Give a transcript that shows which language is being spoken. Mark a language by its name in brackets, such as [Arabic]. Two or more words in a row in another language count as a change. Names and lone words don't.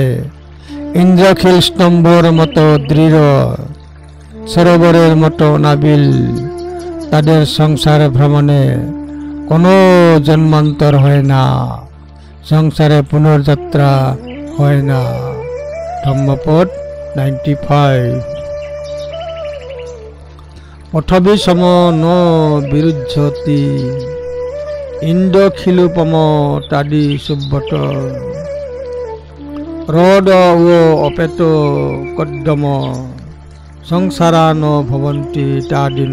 [Bangla] ইন্দ্রখিল স্তম্ভর মতো দৃঢ়, সরোবরের মতো নাবিল। তাদের সংসার ভ্রমণে কোনো জন্মান্তর হয় না, সংসারে পুনর্যাত্রা হয় না। ধম্মপদ 95। [Pali] পথবি সম ন বিরুদ্ধতি, ইন্দ্রখিলুপম তাদি সুব্বত। হ্রদ ও অপেত কদ্দম, সংসারা ন ভবন্তি তাদিন।